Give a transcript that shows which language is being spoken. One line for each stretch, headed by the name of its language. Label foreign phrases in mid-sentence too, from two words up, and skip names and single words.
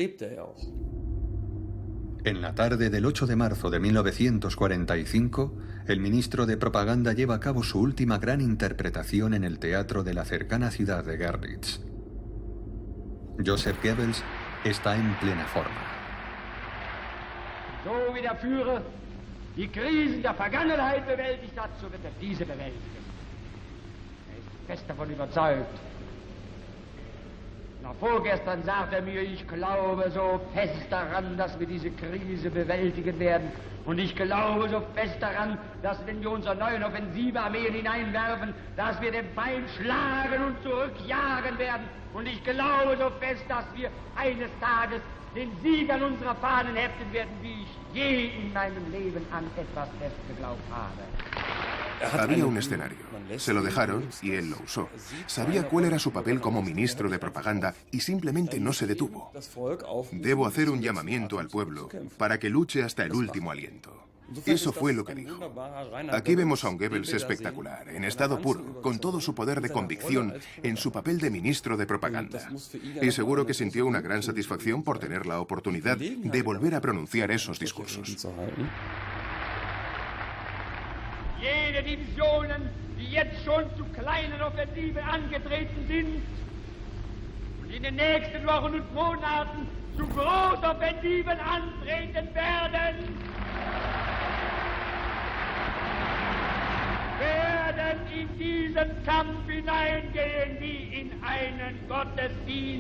Spanish: En la tarde del 8 de marzo de 1945, el ministro de Propaganda lleva a cabo su última gran interpretación en el teatro de la cercana ciudad de Görlitz. Joseph Goebbels está en plena forma.
German: So wie der Führer die Krisen der Vergangenheit bewältigt hat, so wird diese bewältigen. Ist fest davon überzeugt. Vorgestern sagte mir, ich glaube so fest daran, dass wir diese Krise bewältigen werden. Und ich glaube so fest daran, dass wenn wir unsere neuen Offensivearmeen hineinwerfen, dass wir den Feind schlagen und zurückjagen werden. Und ich glaube so fest, dass wir eines Tages den Sieg an unserer Fahnen heften werden, wie ich je in meinem Leben an etwas fest geglaubt habe.
Spanish: Había un escenario. Se lo dejaron y él lo usó. Sabía cuál era su papel como ministro de propaganda y simplemente no se detuvo. Debo hacer un llamamiento al pueblo para que luche hasta el último aliento. Eso fue lo que dijo. Aquí vemos a un Goebbels espectacular, en estado puro, con todo su poder de convicción en su papel de ministro de propaganda. Y seguro que sintió una gran satisfacción por tener la oportunidad de volver a pronunciar esos discursos.
German: Jede Divisionen, die jetzt schon zu kleinen Offensiven angetreten sind und in den nächsten Wochen und Monaten zu Großoffensiven antreten werden, werden in diesen Kampf hineingehen wie in einen Gottesdienst.